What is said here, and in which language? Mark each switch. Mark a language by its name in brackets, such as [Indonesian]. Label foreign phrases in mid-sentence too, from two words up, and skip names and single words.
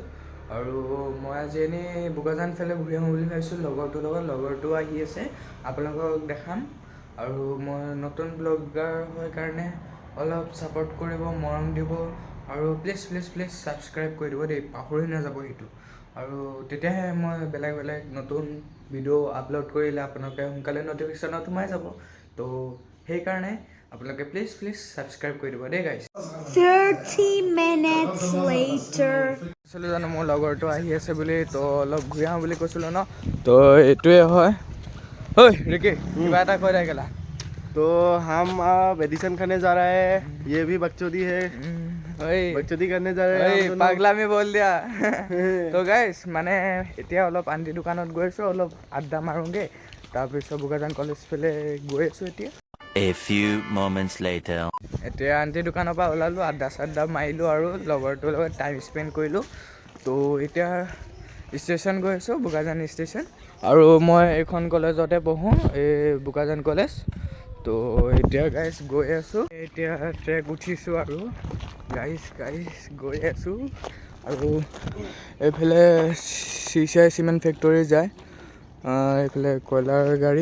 [Assamese] আৰু মই আজি এনেই বোকাজান ফালে ঘূৰি আহোঁ বুলি ভাবিছোঁ লগৰটোৰ লগত লগৰটো আহি আছে আপোনালোকক দেখাম আৰু মই নতুন ব্লগাৰ হয় কাৰণে অলপ ছাপোৰ্ট কৰিব মৰম দিব আৰু [English] please please please [Assamese] ছাবস্ক্ৰাইব কৰি দিব দেই পাহৰি নাযাব সেইটো আৰু তেতিয়াহে মই বেলেগ বেলেগ নতুন ভিডিঅ' আপলোড কৰিলে আপোনালোকে সোনকালে নটিফিকেশ্যনত সোমাই যাব তো সেইকাৰণে আপোনালোকে [English] please please [Assamese] ছাবস্ক্ৰাইব কৰি দিব দেই গাইছ [English] 30 minutes later [Assamese] কৈছিলোঁ জানো মোৰ লগৰটো আহি আছে বুলি তো অলপ ঘূৰি আহোঁ বুলি কৈছিলোঁ ন তো এইটোৱে হয় ঐ ৰিকি কিবা এটা কৈ থাকিলা [Hindi] तो हम अब एडिशन करने जा रहे हैं ये भी बकचोदी है बकचोदी करने जा रहे हैं [Assamese] পাগলামি বল দিয়া তো গাইছ মানে এতিয়া অলপ আন্টি দোকানত গৈ আছোঁ অলপ আড্ডা মাৰোঁগৈ তাৰপিছত বোকাজান কলেজ ফালে গৈ আছোঁ এতিয়া [English] A few moments later. [Assamese] এতিয়া আন্টি দোকানৰ পৰা ওলালোঁ আড্ডা চাড্ডা মাৰিলোঁ আৰু লগৰটোৰ লগত [English] time spend [Assamese] কৰিলোঁ তো এতিয়া ষ্টেচন গৈ আছোঁ বোকাজান ষ্টেচন আৰু মই এইখন কলেজতে পঢ়োঁ এই বোকাজান কলেজ তো এতিয়া গাইছ গৈ আছোঁ এতিয়া ট্ৰেক উঠিছোঁ আৰু গাইছ গৈ আছোঁ আৰু এইফালে চিচাই [English] cement factory [Assamese] যায় এইফালে কয়লাৰ গাড়ী